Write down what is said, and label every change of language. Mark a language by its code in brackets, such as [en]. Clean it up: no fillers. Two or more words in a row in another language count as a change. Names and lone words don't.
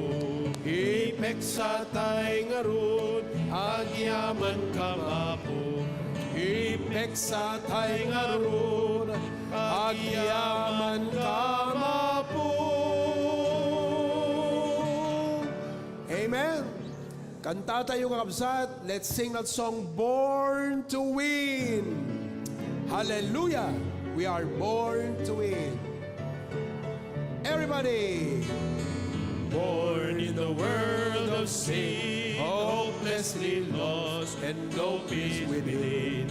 [ilo] Ipeksa tay ngarut, agyaman kamapo. Ipeksa tay ngarut, agyaman kamapo. Amen. Kanta tayo kakabsat. [en] Let's sing that song, Born to Win. Hallelujah. We are born to win. Everybody. Born in the world of sin, hopelessly lost and no peace within.